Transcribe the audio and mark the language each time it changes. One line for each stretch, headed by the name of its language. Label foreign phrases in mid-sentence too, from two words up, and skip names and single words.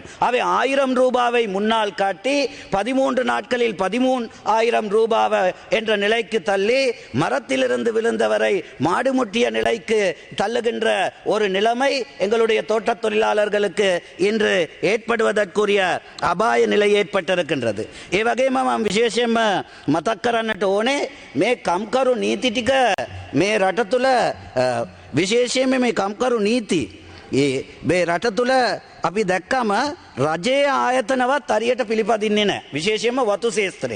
Tamil: அவை 1000 ரூபாவை முன்னால் காட்டி 13 நாட்கள் 13,000 ரூபாய் என்ற நிலைக்கு தள்ளி மரத்திலிருந்து விழுந்தவரை மாடு முட்டிய நிலைக்கு தள்ளுகின்ற ஒரு நிலைமை எங்களுடைய தோட்ட தொழிலாளர்களுக்கு இன்று ஏற்படுவதற்குரிய அபாய நிலை ஏற்பட்டிருக்கின்றது.
Sinhala: ඒ වගේම මම විශේෂයෙන්ම මතක් කරන්නට ඕනේ මේ කම්කරු නීති ටික මේ රට තුල විශේෂයෙන්ම මේ කම්කරු නීති මේ රට තුල අපි දැක්කම රජයේ ආයතනවත් හරියට පිළිපදින්නේ නැහැ. විශේෂයෙන්ම වතු ශේත්‍රයේ.